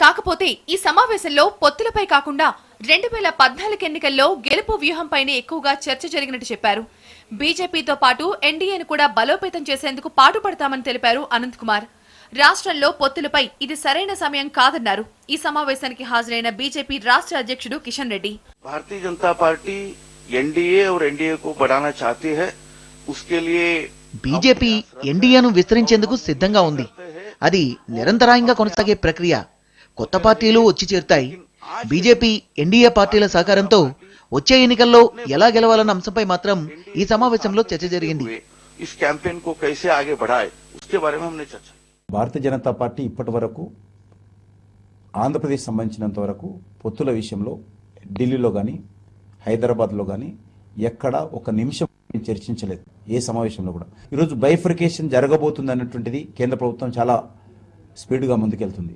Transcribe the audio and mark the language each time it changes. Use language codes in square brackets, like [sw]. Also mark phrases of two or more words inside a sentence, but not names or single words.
[te] కాకపోతే ఈ సమావేశంలో పొత్తులపై కాకుండా 2014 ఎన్నికల్లో గెలుపు వ్యూహంపైనే ఎక్కువగా చర్చ జరిగినట్టు చెప్పారు. బీజేపీతో పాటు ఎన్డీఏను కూడా బలోపేతం చేసేందుకు పాటుపడతామని తెలిపారు అనంత్ కుమార్. రాష్ట్రంలో పొత్తులపై ఇది సరైన సమయం కాదన్నారు. ఈ సమావేశానికి హాజరైన బీజేపీ రాష్ట్ర అధ్యక్షుడు కిషన్ రెడ్డి, [hi] भारतीय जनता पार्टी एनडीए और एनडीए को बढ़ाना चाहती है, उसके लिए [te] బీజేపీ ఎన్డీఏను విస్తరించేందుకు సిద్ధంగా ఉంది. అది నిరంతరాయంగా కొనసాగే ప్రక్రియ. కొత్త పార్టీలు వచ్చి చేరుతాయి. బీజేపీ ఎన్డీఏ పార్టీల సహకారంతో వచ్చే ఎన్నికల్లో ఎలా గెలవాలన్న అంశంపై మాత్రం ఈ సమావేశంలో చర్చ జరిగింది. [hi] इस कैंपेन को कैसे आगे बढ़ाए उसके बारे में हमने चर्चा. [te] భారతీయ జనతా పార్టీ ఇప్పటి వరకు ఆంధ్రప్రదేశ్ సంబంధించినంత వరకు పొత్తుల విషయంలో ఢిల్లీలో కానీ హైదరాబాద్లో కానీ ఎక్కడ ఒక నిమిషం చర్చించలేదు. ఏ సమావేశంలో కూడా. ఈరోజు బైఫర్కేషన్ జరగబోతుంది అన్నటువంటిది కేంద్ర ప్రభుత్వం చాలా స్పీడ్గా ముందుకెళ్తుంది.